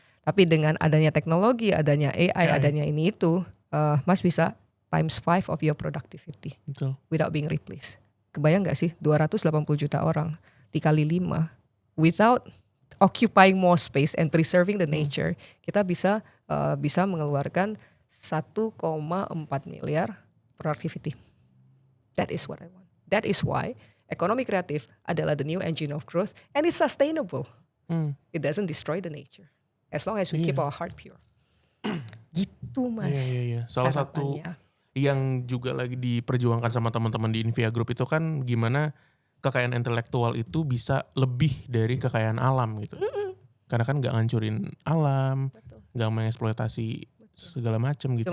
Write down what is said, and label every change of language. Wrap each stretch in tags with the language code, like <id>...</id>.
<id>Tapi dengan adanya teknologi, adanya AI, adanya ini itu, Mas bisa</id> <en>times 5 of your productivity</en> <id>Betul.</id> <en>without being replaced.</en> <id>Kebayang gak sih 280 juta orang dikali 5</id> <en>without occupying more space and preserving the nature,</en> <id>kita bisa mengeluarkan 1,4 miliar productivity.</id> <en>That is what I want. That is why</en> <id>ekonomi kreatif adalah</id> <en>the new engine of growth and it's sustainable. It doesn't destroy the nature as long as we keep our heart pure.</en> <id>Gitu Mas. Iya. Salah satu yang juga lagi diperjuangkan sama teman-teman di Invia Group itu kan gimana kekayaan intelektual itu bisa lebih dari kekayaan alam gitu. Karena kan nggak ngancurin alam, nggak mengeksploitasi segala macam gitu.</id>